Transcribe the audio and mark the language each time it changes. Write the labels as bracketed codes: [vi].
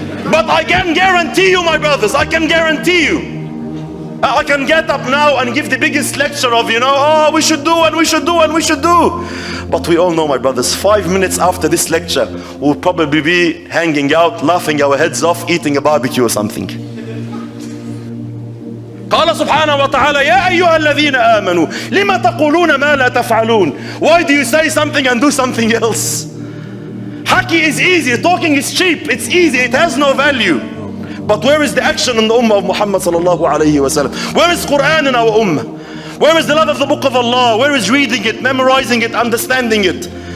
[en] But I can guarantee you, my brothers, I can guarantee you, I can get up now and give the biggest lecture of, we should do and we should do and we should do. But we all know, my brothers, 5 minutes after this lecture, we'll probably be hanging out, laughing our heads off, eating a barbecue or something. [ar] قال سبحانه وتعالى يا أيها الذين آمنوا لما تقولون ما لا تفعلون. [en] Why do you say something and do something else? Haki is easy, talking is cheap, it's easy, it has no value. But where is the action in the ummah of Muhammad sallallahu alayhi wa sallam? Where is Quran in our ummah? Where is the love of the book of Allah? Where is reading it, memorizing it, understanding it?